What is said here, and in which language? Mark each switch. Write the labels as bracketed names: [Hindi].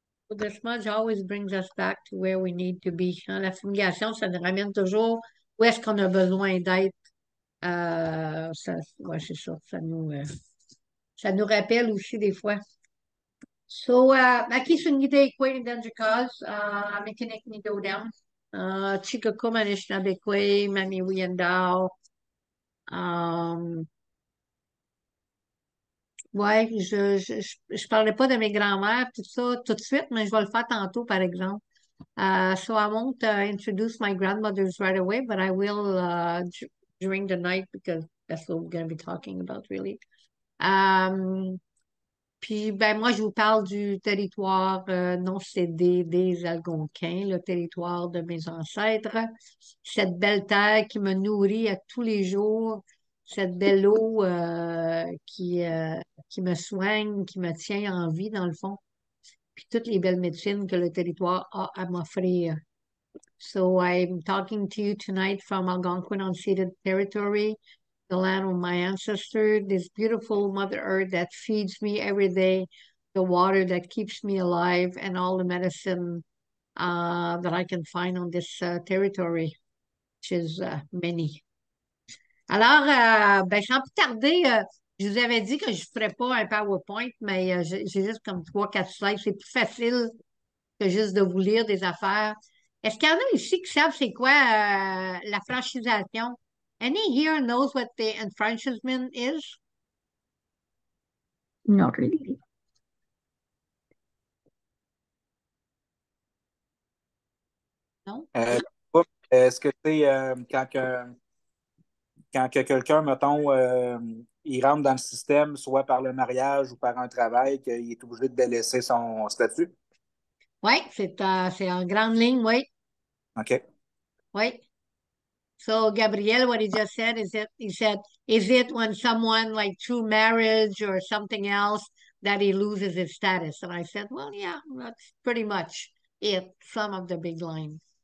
[English] The smudge always brings us back to where we need to be. [French] Hein, la fumigation, ça nous ramène toujours où est-ce qu'on a besoin d'être. Ouais, c'est ça. Ça nous rappelle aussi des fois. So, aquí sun gide kway dan jikaz, makinik ni do down. Chika kumanish na bekwe, mami wiyandao. Ouais, je parlais pas de mes grands-mères, tout ça, tout de suite, mais je vais le faire tantôt, par exemple. [English] So I won't introduce my grandmothers right away, but I will during the night because that's what we're going to be talking about, really. [French] Um, Puis, ben, moi, je vous parle du territoire non cédé des Algonquins, le territoire de mes ancêtres, cette belle terre qui me nourrit à tous les jours, cette belle eau qui me soigne, qui me tient en vie, dans le fond, puis toutes les belles médecines que le territoire a à m'offrir. [English] So, I'm talking to you tonight from Algonquin unceded territory, the land of my ancestors, this beautiful Mother Earth that feeds me every day, the water that keeps me alive, and all the medicine that I can find on this territory, which is many. [French] Alors, ben, sans plus tarder, je vous avais dit que je ne ferais pas un PowerPoint, mais j'ai juste comme trois, quatre slides. C'est plus facile que juste de vous lire des affaires. Est-ce qu'il y en a ici qui savent c'est quoi la franchisation? [English] Any here knows what the enfranchisement is? Not really. [French] Non? Est-ce que c'est quand que quelqu'un, mettons, il rentre dans le système, soit par le mariage ou par un travail, qu'il est obligé de délaisser son statut? Oui, c'est en grande ligne, oui. OK. Oui. [English] So, Gabriel, what he just said is he said, is it when someone like through marriage or something else that he loses his status? And I said, well, yeah, that's pretty much it, some of the big lines.